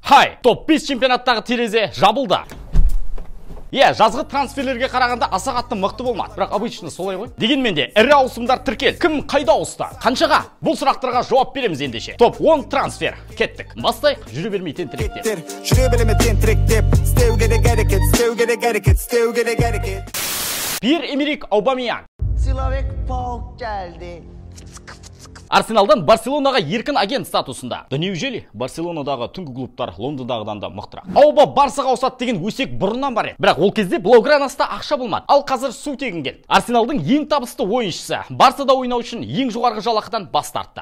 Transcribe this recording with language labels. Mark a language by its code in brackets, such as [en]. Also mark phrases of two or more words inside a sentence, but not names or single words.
[kk] Хай, топ-5 чемпионаттағы терезе жабылды. Жазғы трансферлерге қарағанда аса қатты мықты болмады. Бірақ обычно солай ғой. Дегенмен де ірі ауысымдар тіркел. Кім қайда ауысты? Қаншаға? Бұл сұрақтарға жауап береміз ендеше. Топ 10 трансфер. Кеттік. Бастайық, жүре бермей тентіректер. Pierre-Emerick Aubameyang. Slavek Polk geldi. Арсеналдан Барселонаға еркін агент статусында. Неужели Барселонадағы түнгі клубтар Лондондағыдан да мықтырақ? Ауба Барсаға ауысады деген өсек бұрыннан бар еді. Бірақ ол кезде Блаугранаста ақша болмады. Ал қазір су тегін келді. Арсеналдың ең табысты ойыншысы Барсада ойнау үшін ең жоғарғы жалақыдан бас тартты.